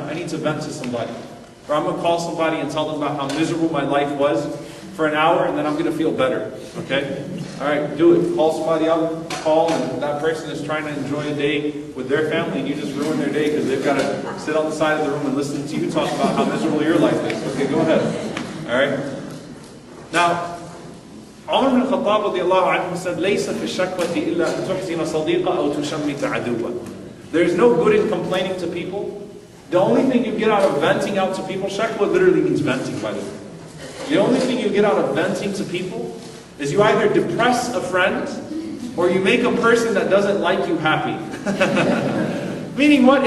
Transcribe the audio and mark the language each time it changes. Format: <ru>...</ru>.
<en>I need to vent to somebody. Or I'm going to call somebody and tell them about how miserable my life was for an hour, and then I'm going to feel better. Okay? Alright, do it. Call somebody up, call, and that person is trying to enjoy a day with their family, and you just ruin their day because they've got to sit on the side of the room and listen to you talk about how miserable your life is. Okay, go ahead. Alright? Now, Umar ibn Khattab radiallahu anhu said,</en> <ar>لَيْسَ فِي الشَّكْوَةِ إِلَّا أَن تُحْزِنَ صَدِيقًا أَوْ تُشَمِّتَ عَدُوًا.</ar> <en>There's no good in complaining to people. The only thing you get out of venting out to people, shakwa literally means venting, by the way. The only thing you get out of venting to people is you either depress a friend or you make a person that doesn't like you happy. Meaning what?</en>